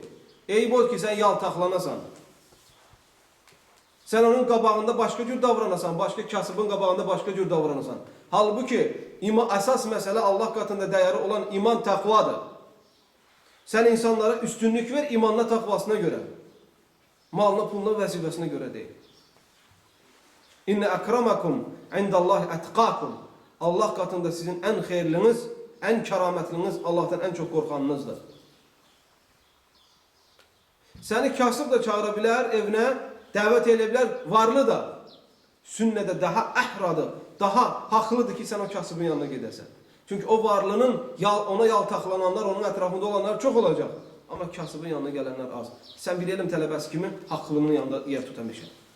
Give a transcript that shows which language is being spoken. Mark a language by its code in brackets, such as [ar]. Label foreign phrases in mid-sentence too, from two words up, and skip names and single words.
[az] Eyib odur ki, sən yaltaqlanasan. Sən onun qabağında başqa cür davranasan, başqa kasıbın qabağında başqa cür davranasan. Halbuki, əsas məsələ Allah qatında dəyəri olan iman təqvadır. Sən insanlara üstünlük ver imanla təqvasına görə. Malına, puluna, vəzifəsinə görə deyil. [ar] إن أكرمكم عند الله أتقاكم. [tr] Allah katında sizin en xeyirliniz, en kerametliniz, Allah'tan en çok korkanınızdır. [az] Seni kasıb da çağıra bilər evinə, dəvət edə bilər, varlı da. Sünnədə daha əhradır, daha haqlıdır ki, sən o kasıbın yanına gedəsən. Çünki o varlının ona yaltaqlananlar, onun ətrafında olanlar çox olacaq. Amma kasıbın yanına gələnlər az. Sən bir elm tələbəsi kimi haqlının yanında yer tutamışsın.